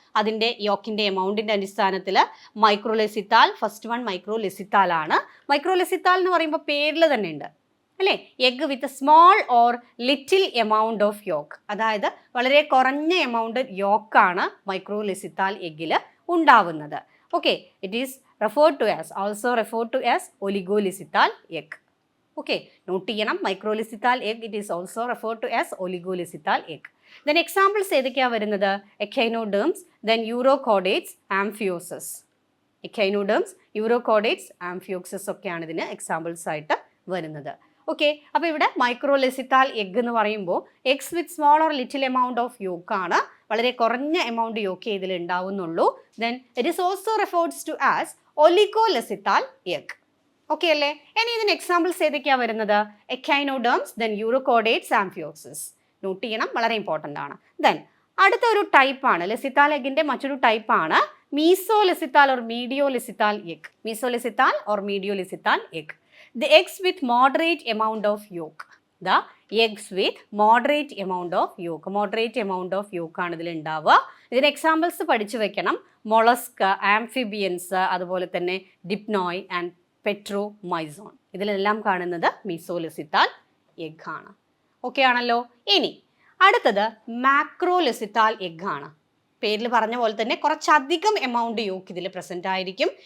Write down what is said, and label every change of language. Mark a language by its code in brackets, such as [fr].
[ml] അതിൻ്റെ യോക്കിൻ്റെ എമൗണ്ടിൻ്റെ അടിസ്ഥാനത്തിൽ മൈക്രോലെസിത്താൽ, first one മൈക്രോലെസിത്താൽ ആണ്. മൈക്രോലെസിത്താൽ എന്ന് പറയുമ്പോൾ പേരിൽ തന്നെ ഉണ്ട് അല്ലേ? [en] egg with small or little amount of yolk, [ml] അതായത് വളരെ കുറഞ്ഞ എമൗണ്ട് യോക്കാണ് മൈക്രോലെസിത്താൽ എഗ്ഗിൽ ഉണ്ടാവുന്നത്. [en] Okay, it is also referred to as oligoleциtal egg. Okay, [ml] not ചെയ്യണം, [en] Microlecithal egg it is also referred to as oligoleциtal egg. [ml] Then examples ഏതൊക്കെയാണ് വരുന്നത്? Echinoderms, then യൂറോകോഡേറ്റ്സ്, ആംഫിയോസസ്. Echinoderms, യൂറോകോഡേറ്റ്സ്, amphioxus ഒക്കെയാണ് ഇതിന് examples ആയിട്ട് വരുന്നത്. ഓക്കെ, അപ്പോൾ ഇവിടെ മൈക്രോലെസിത്താൽ എഗ് എന്ന് പറയുമ്പോൾ [en] Eggs with small or little amount of യോക്കാണ്. [ml] വളരെ കുറഞ്ഞ എമൗണ്ട് യോക്ക് ഇതിൽ ഉണ്ടാവുന്നുള്ളൂ. [en] then it is also referred to as [ml] ഒലിഗോലെസിത്താൽ egg. Okay അല്ലേ? ഇനി ഇതിന് എക്സാമ്പിൾസ് ഏതൊക്കെയാണ് വരുന്നത്? Echinoderms, then യൂറോകോഡേറ്റ്സ്, ആംഫിയോക്സിസ്. നോട്ട് ചെയ്യണം, വളരെ ഇമ്പോർട്ടൻ്റ് ആണ്. ദെൻ അടുത്ത ഒരു ടൈപ്പാണ് ലെസിത്താൽ എഗിന്റെ മറ്റൊരു ടൈപ്പാണ് മീസോലെസിത്താൽ or മീഡിയോലെസിത്താൽ egg. മീസോലെസിത്താൽ or മീഡിയോലെസിത്താൽ egg. [en] The eggs with moderate amount of yolk. The eggs with moderate amount of yolk. Moderate amount of yolk [ml] ആണ് ഇതിൽ ഉണ്ടാവുക. ഇതിന് എക്സാമ്പിൾസ് പഠിച്ചു വെക്കണം. മൊളസ്ക്, ആംഫിബിയൻസ്, അതുപോലെ തന്നെ ഡിപ്നോയ് ആൻഡ് പെട്രോമൈസോൺ. ഇതിലെല്ലാം കാണുന്നത് മീസോലെസിത്താൽ എഗ് ആണ്. ഓക്കെ ആണല്ലോ? ഇനി അടുത്തത് മാക്രോലെസിത്താൽ എഗ് ആണ്. പേരിൽ പറഞ്ഞ പോലെ തന്നെ കുറച്ചധികം എമൗണ്ട് യോക്ക് ഇതിൽ പ്രസന്റ് ആയിരിക്കും.